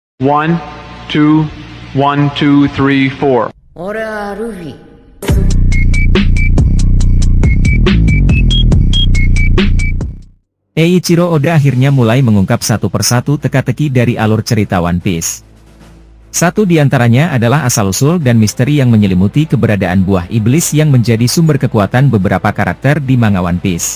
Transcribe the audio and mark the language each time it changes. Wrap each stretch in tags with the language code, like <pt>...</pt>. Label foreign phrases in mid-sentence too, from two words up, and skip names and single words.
<en>One, two, 1, 2, 3, 4.</en> <ja>俺はルフィ。</ja> <id>Eiichiro Oda akhirnya mulai mengungkap satu persatu teka-teki dari alur cerita One Piece. Satu di antaranya adalah asal-usul dan misteri yang menyelimuti keberadaan buah iblis yang menjadi sumber kekuatan beberapa karakter di manga One Piece.</id>